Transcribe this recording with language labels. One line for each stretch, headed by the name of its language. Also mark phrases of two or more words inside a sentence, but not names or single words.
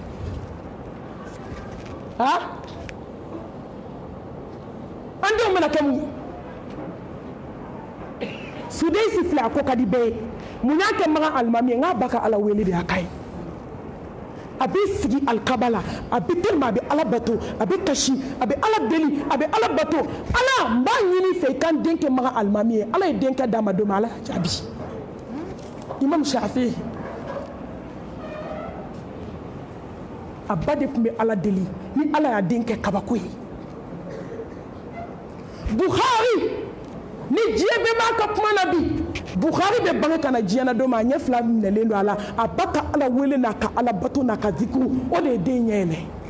Bambara: an denw bɛna kɛ mun ye suden si filɛ a ko ka di bɛɛ ye mun y'a kɛ magan alimami ye n k'a ba ka ala wele de y'a ka ye a bɛ sigi alikaba la a bɛ telima a bɛ ala bato a bɛ kasi a bɛ ala deli a bɛ ala bato ala n b'a ɲini fɛ i ka n den kɛ magan alimami ye ala ye den kɛ d'a ma don min ala y'a jaabi imam Shafi a ba de tun bɛ ala deli ni ala y'a den kɛ kabako ye Bukhari ni diɲɛ bɛɛ b'a ka kuma na bi Bukhari bɛ bange ka na diɲɛ na don min a ɲɛ fila minɛlen don a la a ba ka ala wele n'a ka ala bato n'a ka zikiru o de ye den ɲɛ yɛlɛ